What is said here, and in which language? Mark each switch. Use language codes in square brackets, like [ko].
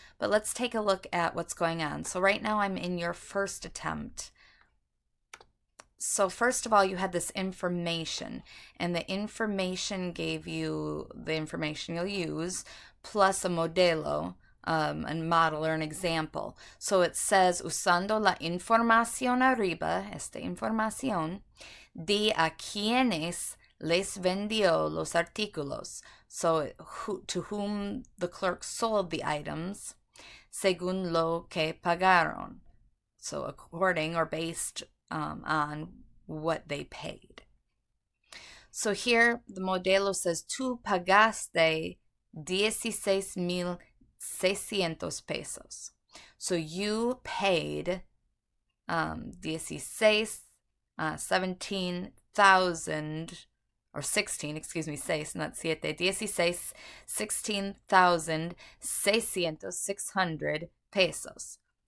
[en] But let's take a look at what's going on. So right now I'm in your first attempt. So first of all, you had this information, and the information gave you the information you'll use, plus a modelo, a model or an example. So it says, [es] usando la información arriba, esta información, di a quienes les vendió los artículos. [en] So to whom the clerk sold the items, [es] según lo que pagaron. [en] So according or based on what they paid. So here the modelo says, [es] tú pagaste 16,600 pesos. [en] So you paid 17,000 or 16, excuse me, 6, not [es] siete, [en] 16,600 pesos.